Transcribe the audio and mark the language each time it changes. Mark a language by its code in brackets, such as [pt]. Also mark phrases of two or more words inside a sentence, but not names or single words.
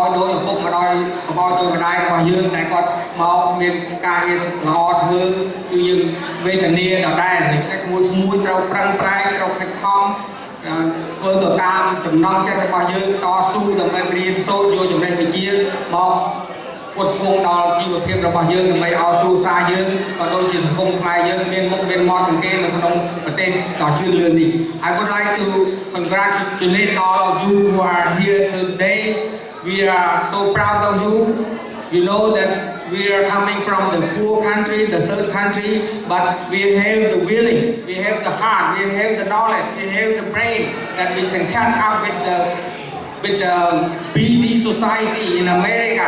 [km] ដោយឪពុកម្ដាយរបស់យើងដែលគាត់មកមានការងារល្អធ្វើគឺយើងវេទនាដដែលដូច្នេះមួយត្រូវប្រឹងប្រែងត្រូវខិតខំធ្វើទៅតាមចំណង់ចិត្តរបស់យើងតស៊ូដើម្បីរៀនសូត្រយកចំណេះវិជ្ជាមកពុតគង់ដល់ជីវភាពរបស់យើងដើម្បីឲ្យគ្រួសារយើងក៏ដូចជាសង្គមខ្មែរយើងមានមុខមានមាត់ជាងគេនៅក្នុងប្រទេសដ៏ជឿនលឿននេះ [en] I would like to congratulate all of you who are here today. We are so proud of you. You know that we are coming from the poor country, the third country, but we have the willing, we have the heart, we have the knowledge, we have the brain that we can catch up with the busy society in America.